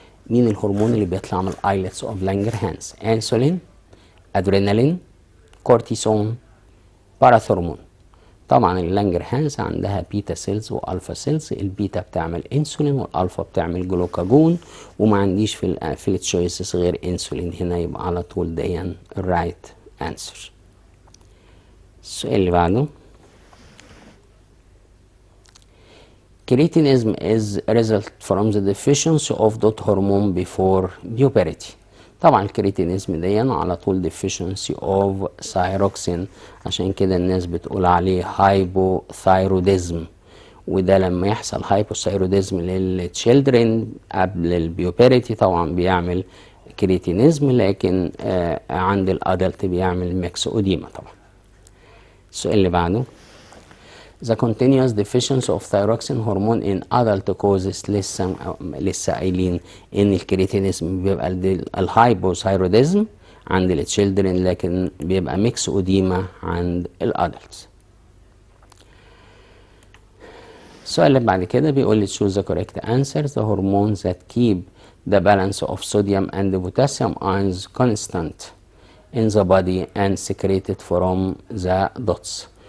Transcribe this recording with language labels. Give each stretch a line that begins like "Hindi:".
Arabic: مين الهرمون اللي بيطلع من islets of Langerhans؟ انسولين، ادرينالين، كورتيسون، باراثورمون. طبعا اللانجرهانز عندها بيتا سيلز والفا سيلز، البيتا بتعمل انسولين والالفا بتعمل جلوكاجون، وما عنديش في التشويسز غير انسولين هنا، يبقى على طول ديا الرايت انسر. السؤال اللي بعده
English: Cretinism is a result from the deficiency of dot hormone before puberty.
Arabic: طبعا الكريتينيزم دي على طول
English: deficiency of thyroxine،
Arabic: عشان كده الناس بتقول عليه هايبوثايروديزم، وده لما يحصل هايبوثايروديزم للتشيلدرن قبل البيوبريتي طبعا بيعمل كريتينيزم، لكن عند الادلت بيعمل ميكسوديما. طبعا السؤال اللي بعده
English: The continuous deficiency of thyroxine hormone in adult causes
Arabic: لسه قايلين ان الكريتينيزم بيبقى الهايبوثايروديزم عند التشيلدرن، لكن بيبقى ميكس اوديما عند الادلتس. السؤال اللي بعد كده بيقول لي
English: choose the correct answer. The hormones that keep the balance of sodium and potassium ions constant in the body and secreted from the dots.